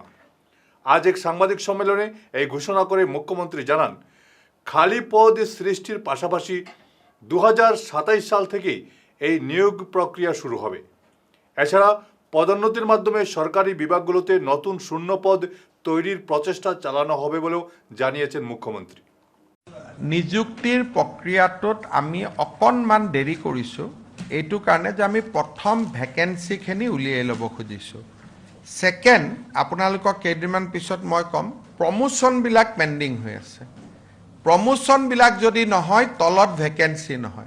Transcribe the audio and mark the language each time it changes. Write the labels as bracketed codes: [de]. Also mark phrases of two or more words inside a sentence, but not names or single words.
[bn] আজ এক সাংবাদিক সম্মেলনে এই ঘোষণা করে মুখ্যমন্ত্রী জানান, খালি পদ সৃষ্টির পাশাপাশি 2027 সাল থেকেই এই নিয়োগ প্রক্রিয়া শুরু হবে। এছাড়া পদোন্নতির মাধ্যমে সরকারি বিভাগগুলোতে নতুন শূন্যপদ তৈরির প্ৰচেষ্টা চালানো হবে বলেও জানিয়েছেন মুখ্যমন্ত্রী। [as] নিযুক্তিৰ প্ৰক্ৰিয়াটোত আমি অকণমান দেৰি কৰিছোঁ, এইটো কাৰণে যে আমি প্ৰথম ভেকেঞ্চিখিনি উলিয়াই ল'ব খুজিছোঁ। ছেকেণ্ড, আপোনালোকক কেইদিনমান পিছত মই ক'ম, প্ৰমোশ্যনবিলাক পেণ্ডিং হৈ আছে। প্ৰমোশ্যনবিলাক যদি নহয়, তলত ভেকেঞ্চি নহয়।